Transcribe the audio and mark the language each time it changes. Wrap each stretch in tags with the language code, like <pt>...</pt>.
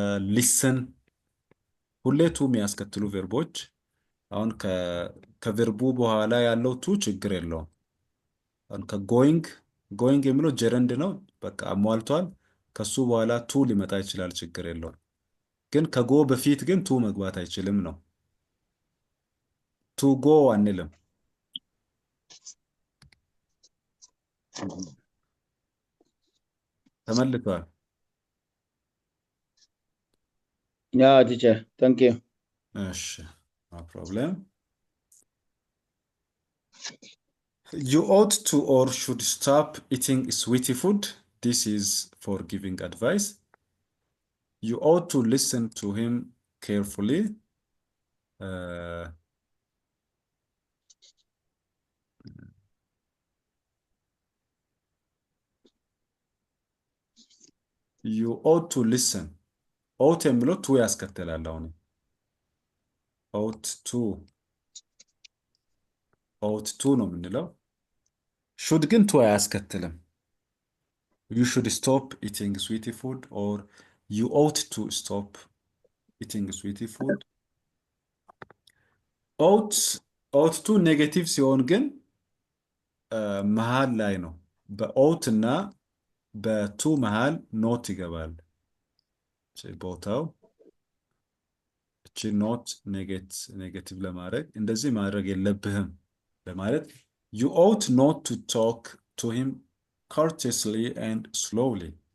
<am>ሊስን ሁሌ ቱ የሚያስከትሉ ቨርቦች። አሁን ከቨርቡ በኋላ ያለው ቱ ችግር የለውም። አሁን ጎይንግ የሚለው ጀረንድ ነው፣ በቃ አሟልቷል። ከሱ በኋላ ቱ ሊመጣ ይችላል፣ ችግር የለውም። ግን ከጎ በፊት ግን ቱ መግባት አይችልም ነው። ቱ ጎ አንልም። ተመልቷል።</am> <en>ያ ቲቸር ታንክ ዩ። እሺ ኖ ፕሮብለም። You ought to or should stop eating sweetie food. This is for giving advice. You ought to listen to him carefully. Uh, you ought to listen. ought የሚለው ቱ ያስከትላል። አሁን ought to ነው የምንለው። should ግን ቱ አያስከትልም። You should stop eating sweetie food or you ought to stop eating sweetie food.</en> <am>ought to ኔጌቲቭ ሲሆን ግን መሃል ላይ ነው። በኦት እና በቱ መሃል ኖት ይገባል። ቦታው እቺ ኖት ኔጌቲቭ ለማድረግ እንደዚህ ማድረግ የለብህም ለማለት you ought not to talk to him courteously and slowly.</am>